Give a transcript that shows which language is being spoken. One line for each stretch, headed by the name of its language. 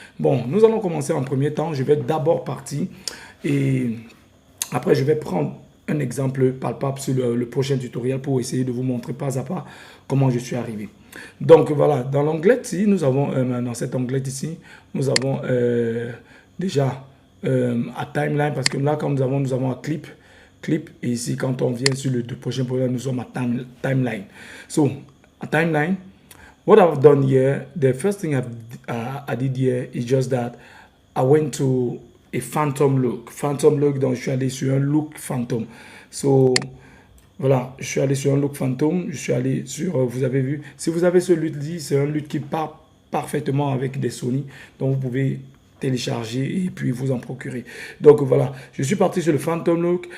French: Bon, nous allons commencer en premier temps. Je vais d'abord partir et après je vais prendre un exemple palpable sur le prochain tutoriel pour essayer de vous montrer pas à pas comment je suis arrivé. Donc voilà, dans l'onglet ici, nous avons, dans cet onglet ici, nous avons déjà à timeline, parce que là, quand nous avons un clip, et ici, quand on vient sur le prochain programme, nous sommes à timeline.
English: So, a timeline, what I've done here, the first thing I did here is just that I went to a phantom look.
French: Phantom look, donc je suis allé sur un look phantom. So, voilà, je suis allé sur un look phantom. Je suis allé sur, vous avez vu, si vous avez ce look-ci, c'est un look qui part parfaitement avec des Sony. Donc, vous pouvez télécharger et puis vous en procurer. Donc, voilà, je suis parti sur le phantom look.